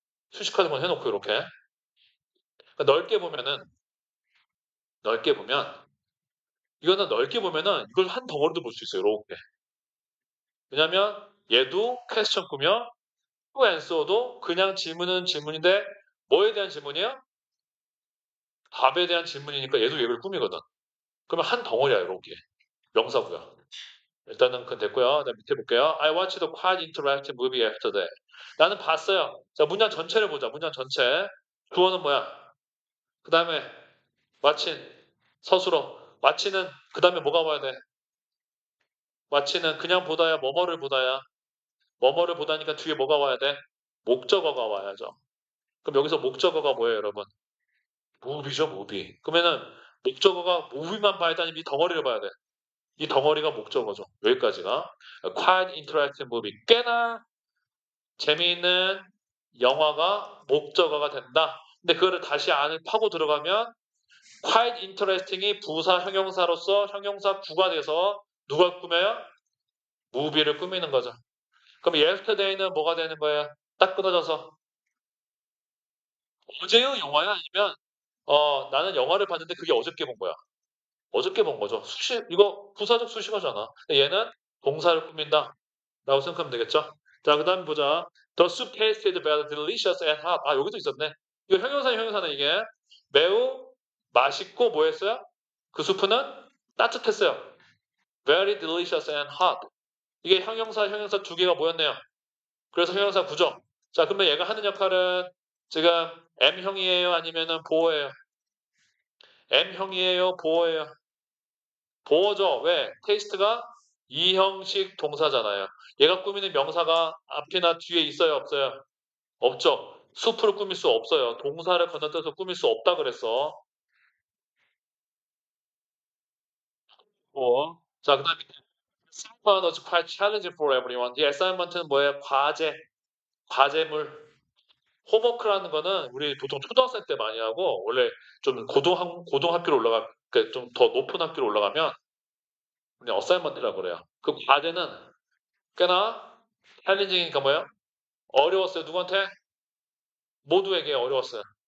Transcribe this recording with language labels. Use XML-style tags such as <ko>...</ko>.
<ko>수식하는 건 해놓고 이렇게. 그러니까 넓게 보면 이거는 넓게 보면은 이걸 한 덩어리도 볼 수 있어요. 이렇게. 왜냐면 얘도 question 꾸며 to answer도 그냥 질문은 질문인데 뭐에 대한 질문이야? 답에 대한 질문이니까 얘도 얘를 꾸미거든. 그러면 한 덩어리야, 이렇게. 명사고요. 일단은 그건 됐고요. 네, 밑에 볼게요.</ko> <en>I watched a quite interactive movie yesterday.</en> <ko>나는 봤어요. 자, 문장 전체를 보자. 문장 전체. 주어는 뭐야? 그 다음에 watch는 서술어. watch는 그 다음에 뭐가 와야 돼? watch는 그냥 보다야, 뭐뭐를 보다야. 뭐뭐를 보다니까 뒤에 뭐가 와야 돼? 목적어가 와야죠. 그럼 여기서 목적어가 뭐예요, 여러분? movie죠, movie. 그러면은 목적어가 movie만 봐야 돼? 아니면 이 덩어리를 봐야 돼? 이 덩어리가 목적어죠. 여기까지가.</ko> <en>quite interactive movie.</en> <ko>꽤나 재미있는 영화가 목적어가 된다. 근데 그거를 다시 안을 파고 들어가면</ko> <en>quite interesting</en> <ko>이 부사 형용사로서 형용사 구가 돼서 누가 꾸며요? movie를 꾸미는 거죠. 그럼 yesterday는 뭐가 되는 거예요? 딱 끊어져서 어제의 영화야? 아니면 나는 영화를 봤는데 그게 어저께 본 거야. 어저께 본 거죠. 이거 부사적 수식어잖아. 근데 얘는 동사를 꾸민다. 라고 생각하면 되겠죠? 자, 그 다음 보자.</ko> <en>The soup tasted very delicious and hot.</en> <ko>아, 여기도 있었네. 이거 형용사는 이게 매우 맛있고 뭐 했어요? 그 수프는 따뜻했어요.</ko> <en>Very delicious and hot.</en> <ko>이게 형용사 두 개가 모였네요. 그래서 형용사 구조. 자, 그러면 얘가 하는 역할은 지금 M형이에요? 아니면은 보어예요? M형이에요? 보어예요? 보어죠. 왜? 테이스트가 이형식 동사잖아요. 얘가 꾸미는 명사가 앞이나 뒤에 있어요? 없어요? 없죠. 수프를 꾸밀 수 없어요. 동사를 건너뛰어서 꾸밀 수 없다 그랬어. 자, 그 다음에</ko> <en>assignment was quite challenging for everyone.</en> <ko>이 assignment는 뭐예요? 과제물. 홈워크라는 거는 우리 보통 초등학생 때 많이 하고 원래 좀 고등학교로 좀 더 높은 학교로 올라가면 그냥 어사이먼트라고 그래요. 그 과제는 꽤나 챌린징이니까 뭐예요? 어려웠어요. 누구한테? 모두에게 어려웠어요.</ko>